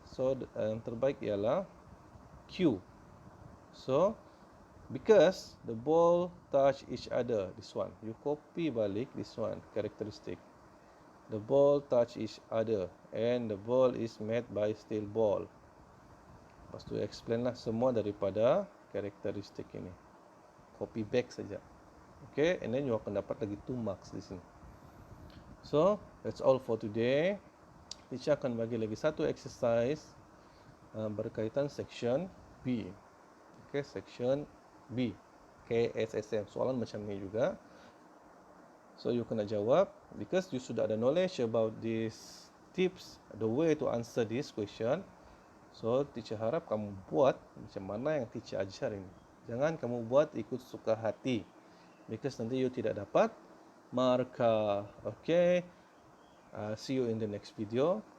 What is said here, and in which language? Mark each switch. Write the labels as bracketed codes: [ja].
[ms] So yang terbaik ialah Q. [en] So because the ball touch each other, this one, you copy balik this one, characteristic. The ball touch each other and the ball is made by steel ball. [ms] Lepas tu explain lah semua daripada karakteristik ini. [en] Copy back saja. Okay, and then you [ms] akan dapat lagi [en] 2 marks di sini. So that's all for today. [ms] Teacher akan bagi lagi satu exercise berkaitan section B. Okay, section B, KSSM. Soalan macam ni juga. [en] So you [ms] kena jawab [en] because you [ms] sudah ada [en] knowledge about these tips, the way to answer this question. [ms] So teacher harap kamu buat macam mana yang teacher ajar ini. Jangan kamu buat ikut suka hati because nanti you tidak dapat markah. [en] Okay, see you in the next video.